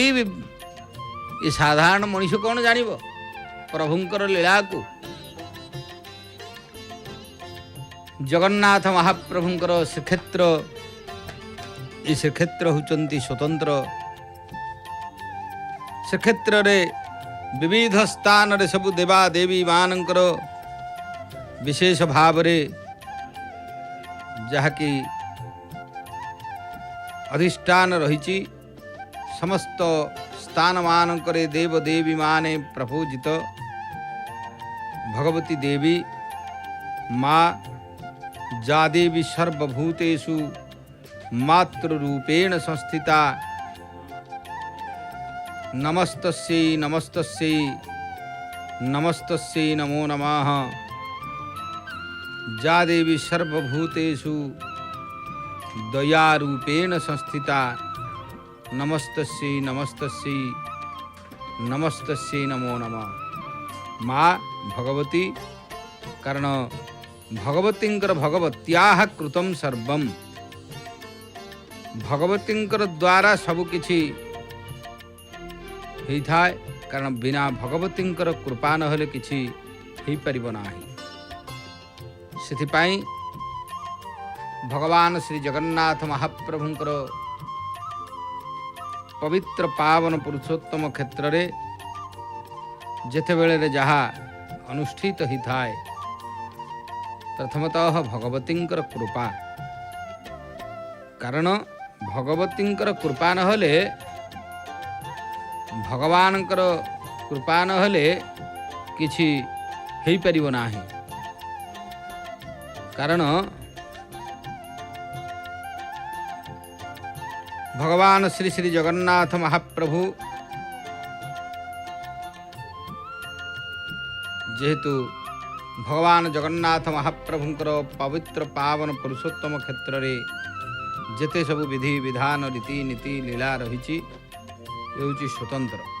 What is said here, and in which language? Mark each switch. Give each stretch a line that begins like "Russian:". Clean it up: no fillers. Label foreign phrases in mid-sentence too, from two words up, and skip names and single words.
Odia: ଯେ ସାଧାରଣ ମନୁଷ୍ୟ କଣ ଜାଣିବ ପ୍ରଭୁଙ୍କର ଲୀଳା କୁ। ଜଗନ୍ନାଥ ମହାପ୍ରଭୁଙ୍କର ଶ୍ରୀକ୍ଷେତ୍ର ଏ ଶ୍ରୀକ୍ଷେତ୍ର ହେଉଛନ୍ତି ସ୍ୱତନ୍ତ୍ର। ଶ୍ରୀକ୍ଷେତ୍ର ରେ ବିବିଧ ସ୍ଥାନ ରେ ସବୁ ଦେବା ଦେବୀ ମାନଙ୍କର ବିଶେଷ ଭାବ ରେ ଯାହାଙ୍କି ଅଧିଷ୍ଠାନ ରହି ସମସ୍ତ ସ୍ଥାନ ମାନଙ୍କରେ ଦେବ ଦେବୀ ମାନେ ପ୍ରପୂଜିତ ଭଗବତୀ ଦେବୀ ମାଁ
Sanskrit: जा देवी सर्वभूतेषु मातृरूपेण संस्थिता नमस्तस्यै नमस्तस्यै नमस्तस्यै नमो नमः। जा देवी सर्वभूतेषु दयारूपेण संस्थिता नमस्तस्यै नमस्तस्यै नमस्तस्यै नमो नमः।
Odia: ମାଁ ଭଗବତୀ କାରଣ ଭଗବତୀଙ୍କର
Sanskrit: भगवत्याः कृतं सर्वं
Odia: ଭଗବତୀଙ୍କର ଦ୍ୱାରା ସବୁ କିଛି ହେଇ ଥାଏ। କାରଣ ବିନା ଭଗବତୀଙ୍କର କୃପା ନ ହେଲେ କିଛି ହିଁ ପାରିବ ନାହିଁ। ସେଥିପାଇଁ ଭଗବାନ ଶ୍ରୀ ଜଗନ୍ନାଥ ମହାପ୍ରଭୁଙ୍କର ପବିତ୍ର ପାବନ ପୁରୁଷୋତ୍ତମ କ୍ଷେତ୍ର ରେ ଯେତେ ବେଳେ ରେ ଯାହା ଅନୁଷ୍ଠିତ ହେଇ ଥାଏ ପ୍ରଥମତଃ ଭଗବତୀଙ୍କର କୃପା। କାରଣ ଭଗବତୀଙ୍କର କୃପା ନ ହେଲେ ଭଗବାନଙ୍କର କୃପା ନ ହେଲେ କିଛି ହେଇ ପାରିବ ନାହିଁ। କାରଣ ଭଗବାନ ଶ୍ରୀ ଶ୍ରୀ ଜଗନ୍ନାଥ ମହାପ୍ରଭୁ ଯେହେତୁ ଭଗବାନ ଜଗନ୍ନାଥ ମହାପ୍ରଭୁଙ୍କର ପବିତ୍ର ପାବନ ପୁରୁଷୋତ୍ତମ କ୍ଷେତ୍ର ରେ ଯେତେ ସବୁ ବିଧି ବିଧାନ ରୀତି ନୀତି ଲୀଳା ରହି ସ୍ୱତନ୍ତ୍ର